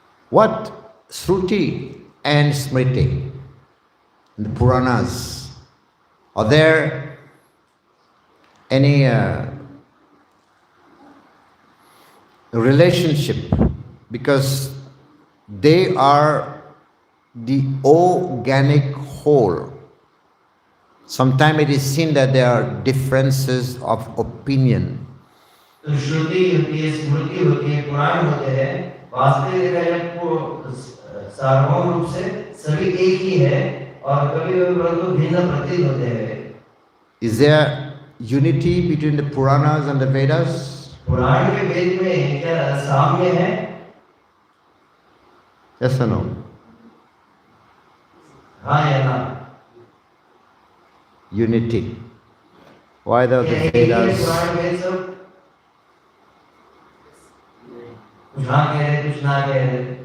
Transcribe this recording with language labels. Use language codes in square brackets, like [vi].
[en] What Shruti and Smriti, the Puranas, are there any relationship? Because they are the organic whole. Sometimes it is seen that there are differences of opinion. [hi] तो श्रुति होती है, स्मृति होती है, पुराण होते हैं, वास्तविक देखा जाए सार्वभौम रूप से सभी एक ही है और कभी-कभी परंतु भिन्न प्रतीत होते हैं। [en] Is there unity between the Puranas and the Vedas? [hi] पुराण के वेद में क्या साम्य है? [en] Yes or no? [hi] हाँ या ना? [en] Unity. Why the Vedas? [hi] पुराण वेद सब कुछ हाँ कह रहे, कुछ ना कह रहे।